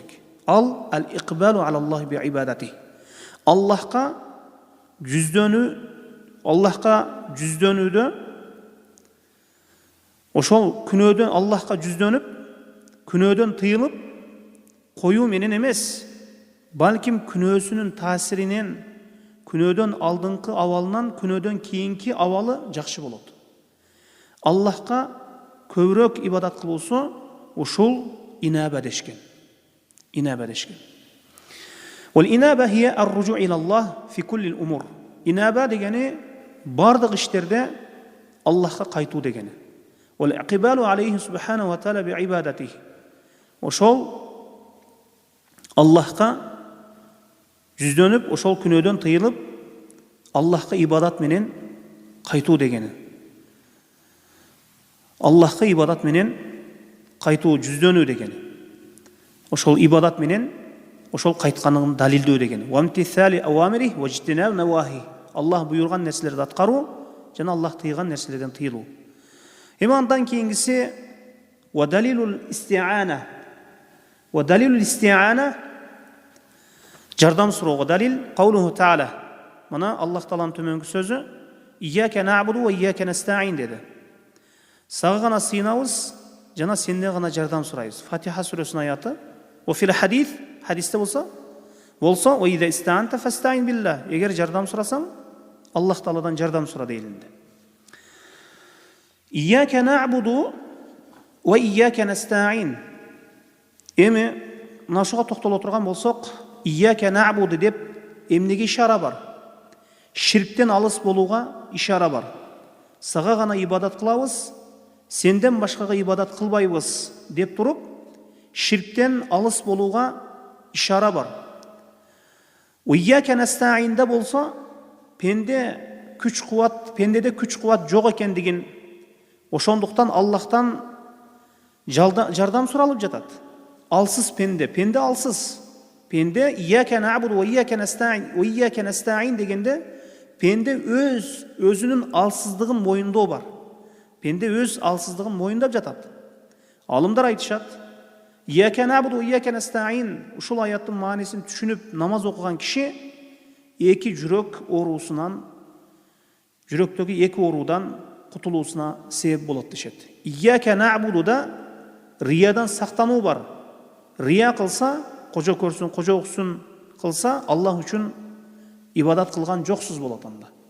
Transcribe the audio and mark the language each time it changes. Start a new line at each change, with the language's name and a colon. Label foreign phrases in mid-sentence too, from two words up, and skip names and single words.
Arabic: الإقبال على الله بالعبادة.
Kyrgyz: Аллахка жүздөнүүдө ошол күнөөдөн Аллахка жүздөнүп, күнөөдөн тыйылып коюу менен эмес, балким күнөөсүнүн таасиринен, күнөөдөн алдыңкы абалынан күнөөдөн кийинки абалы жакшы болот. Аллахка көбүрөөк ибадат кылуусу ушул инаба дешкен.
Arabic: والإنابة هي الرجوع إلى الله في كل الأمور.
Kyrgyz: Inaba degeni бардык иштерде Аллахка кайтуу дегени.
Arabic: والإقبال عليه سبحانه وتعالى بعبادته.
Kyrgyz: Ошол Аллахка жүздөнүп, ошол күнөөдөн тыйылып, Аллахка ибадат менен кайтуу дегени. Аллахка ибадат менен кайтуу, жүздөнүү дегени. Ошол ибадат менен ошол кайтканын далилдөө дегени.
Arabic: وامتثال الأوامر واجتناب النواهي.
Kyrgyz: Аллах буйрган нерселерди аткаруу жана Аллах тыйган нерселерден тыйылуу. Эми андан кийинкиси
Arabic: ودليل الاستعانة. ودليل الاستعانة
Kyrgyz: жардам суроого далил
Arabic: قوله تعالى.
Kyrgyz: Мына Аллах Тааланын төмөнкү сөзү
Arabic: إياك نعبد وإياك نستعين
Kyrgyz: деди. Сага гана сыйынабыз жана сенден гана жардам сурайбыз. Фатиха сүрөсүнүн аяты.
Arabic: وفي الحديث,
Kyrgyz: хадисте болсо
Arabic: وإذا استعنت فاستعن بالله.
Kyrgyz: Эгер жардам сурасаң, Аллах Тааладан жардам сура дейилинде.
Arabic: إياك نعبد وإياك نستعين.
Kyrgyz: Эми мына ушуга токтоло турган болсок,
Arabic: إياك نعبد
Kyrgyz: деп эмнеге ишара бар? Ширктен алыс болууга ишара бар. Сага гана ибадат кылабыз сенден башкага ибадат кылбайбыз деп туруп, ширктен алыс болууга ишара бар.
Arabic: وإياك نستعين
Kyrgyz: болсо, пендеде күч кубат жок экендигин, ошондуктан Аллахтан жардам суралып жатат. Алсыз пенде алсыз. Пенде
Arabic: إياك نعبد وإياك نستعين
Kyrgyz: дегенде пенде өзүнүн алсыздыгын моюндоо бар. Пенде өз алсыздыгын моюндап жатат. Алымдар айтышат,
Arabic: إياك نعبد وإياك نستعين
Kyrgyz: ушул аяттын маанисин түшүнүп намаз окуган киши эки жүрөк оорусунан, жүрөктөгү эки оорудан кутулуусуна себеп болот дешет.
Arabic: إياك نعبد
Kyrgyz: риядан сактануу бар. Рия кылса, кожо көрсүн, кожо уксун кылса, Аллах үчүн ибадат кылган жоксуз болот анда.